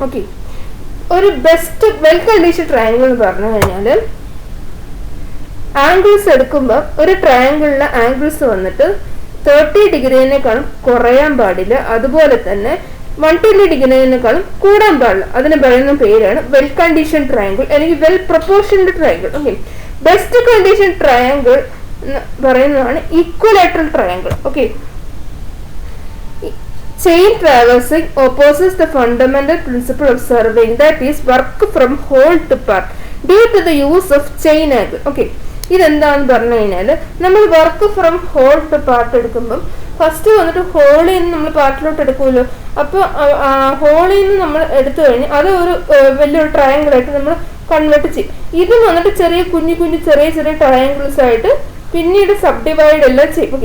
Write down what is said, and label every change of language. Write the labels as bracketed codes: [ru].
[ml] Okay, ഒരു best well condition triangle എന്ന് പറഞ്ഞു കഴിഞ്ഞാൽ ആംഗിൾസ് എടുക്കുമ്പോൾ ഒരു ട്രയാങ്കിളിലെ ആംഗിൾസ് വന്നിട്ട് 30 ഡിഗ്രിനേക്കാളും കുറയാൻ പാടില്ല. അതുപോലെ തന്നെ 120 ഡിഗ്രിനേക്കാളും കൂടാൻ പാടില്ല. അതിന് പറയുന്ന പേരാണ് വെൽ കണ്ടീഷൻ ട്രയാങ്കിൾ അല്ലെങ്കിൽ well പ്രൊപ്പോർഷൻഡ് triangle. Okay, best condition triangle പറയുന്നതാണ് equilateral triangle. [en] Okay, chain traversing opposes the fundamental principle of surveying, that is work from whole to part due to the use of chain angle. [ml] Okay, ഇതെന്താന്ന് പറഞ്ഞു കഴിഞ്ഞാൽ നമ്മൾ [en] work from whole to part [ml] എടുക്കുമ്പം first വന്നിട്ട് ഹോളിൽ നിന്ന് നമ്മൾ പാർട്ടിലോട്ട് എടുക്കുമല്ലോ. അപ്പോൾ ഹോളിൽ നിന്ന് നമ്മൾ എടുത്തു കഴിഞ്ഞ് അത് ഒരു വലിയൊരു ട്രയാങ്കിൾ ആയിട്ട് നമ്മൾ കൺവേർട്ട് ചെയ്യും. ഇത് വന്നിട്ട് ചെറിയ ട്രയാങ്കിൾസ് ആയിട്ട് പിന്നീട് സബ് ഡിവൈഡ് എല്ലാം ചെയ്യും.